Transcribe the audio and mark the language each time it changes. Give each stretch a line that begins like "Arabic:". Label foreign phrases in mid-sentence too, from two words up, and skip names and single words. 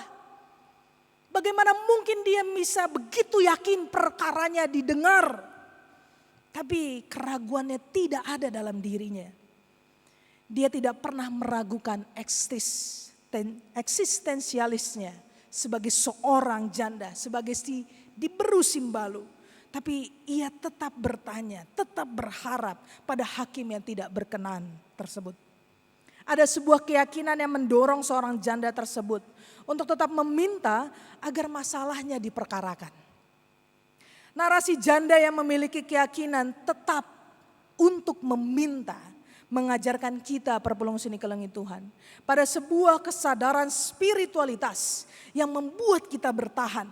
Indonesian: Bagaimana mungkin dia bisa begitu yakin perkaranya didengar, tapi keraguannya tidak ada dalam dirinya. Dia tidak pernah meragukan eksistensialisnya sebagai seorang janda, sebagai
Batak Karo: si diberu simbalu.
Indonesian: Tapi ia tetap bertanya, tetap berharap pada hakim yang tidak berkenan tersebut. Ada sebuah keyakinan yang mendorong seorang janda tersebut untuk tetap meminta agar masalahnya diperkarakan. Narasi janda yang memiliki keyakinan tetap untuk meminta mengajarkan kita
Batak Karo: perpulung sini kelengi Tuhan
Indonesian: pada sebuah kesadaran spiritualitas yang membuat kita bertahan.